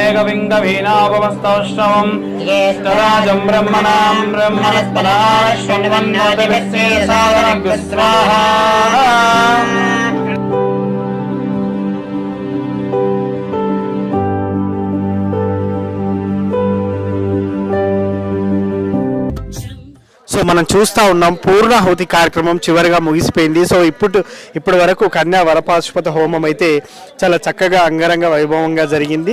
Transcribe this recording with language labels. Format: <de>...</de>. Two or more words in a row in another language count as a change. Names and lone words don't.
<sa>कविं कवीनापमस्तौष्णवं ज्येष्ठराजं ब्रह्मणां ब्रह्मणस्पदाः शृण्वन्नोतिभिः सादरं स्वाहा.</sa> <te>సో మనం చూస్తూ ఉన్నాం పూర్ణాహుతి కార్యక్రమం చివరిగా ముగిసిపోయింది. సో ఇప్పటి వరకు కన్యా వరపాశుపత హోమం అయితే చాలా చక్కగా అంగరంగ వైభవంగా జరిగింది.</te>